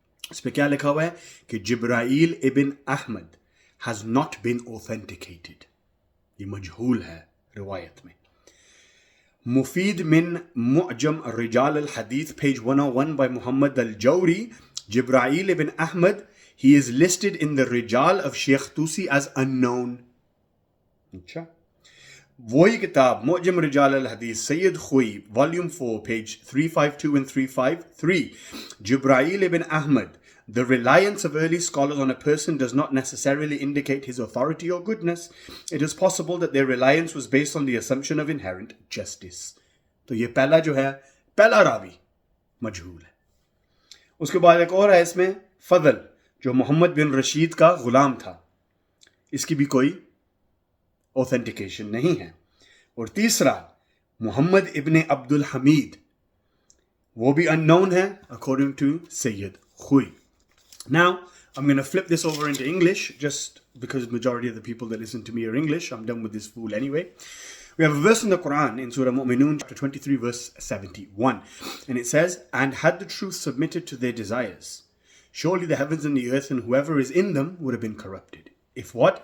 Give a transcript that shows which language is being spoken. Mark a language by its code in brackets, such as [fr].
[ur] اس پہ کیا لکھا ہوا ہے کہ جبرائیل ابن Ahmad [en] has not been authenticated. [ur] یہ مجہول ہے روایت میں. مفید من معجم رجال الحدیث پیج 101 by محمد الجوری, جبرائیل ابن Ahmad, [en] he is listed in the [ur] رجال of Sheikh Tausi [en] as unknown. [ur] اچھا, وہی کتاب [en] معجم رجال الحدیث سید خوئی والیوم 4 پیج 352 and 353, جبرائیل ابن احمد, the reliance of early scholars on a person does not necessarily indicate his authority or goodness. It is possible that their reliance was based on the assumption of inherent justice. [ur] تو یہ پہلا جو ہے, پہلا راوی مجہول ہے. اس کے بعد ایک اور ہے اس میں, فضل, جو محمد بن رشید کا غلام تھا, اس کی بھی کوئی authentication نہیں ہے. اور تیسرا محمد ابن عبد الحمید, وہ بھی unknown ہے [en] according to [ur] Syed خوئی. [en] Now, I'm going to flip this over into English just because the majority of the people that listen to me are English. I'm done with this fool anyway. We have a verse in the Quran in Surah Mu'minun chapter 23 verse 71. And it says, and had the truth submitted to their desires, surely the heavens and the earth and whoever is in them would have been corrupted. If what?